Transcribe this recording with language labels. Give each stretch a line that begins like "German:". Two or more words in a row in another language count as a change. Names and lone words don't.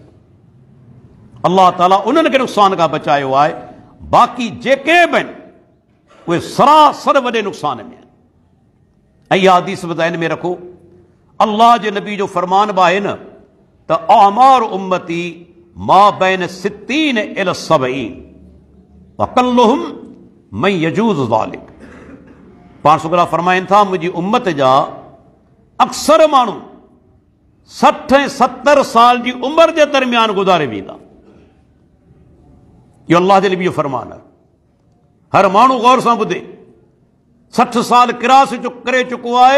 Sindhi: अल्लाह ताला उन्हनि खे नुक़सान खां बचायो आहे, बाक़ी जेके बि आहिनि उहे सरासर वॾे नुक़सान में आहिनि। ऐं इहा हदीस बि ज़हन में रखो, अल्लाह जे नबी जो फरमान बि आहे न त
Arabic: أعمار أمتي ما بين ستين إلى سبعين وأقلهم من يجوز ذلك.
Sindhi: पाण सुगरा फरमाइनि था मुंहिंजी उम्मत जा अक्सर माण्हू 60 ऐं 70 साल जी उमिरि जे दरमियान गुज़ारे वेंदा। इहो अल्लाह जे नबी जो फरमान आहे। हर माण्हू गौर सां ॿुधे, 60 साल किरास करे चुको आहे।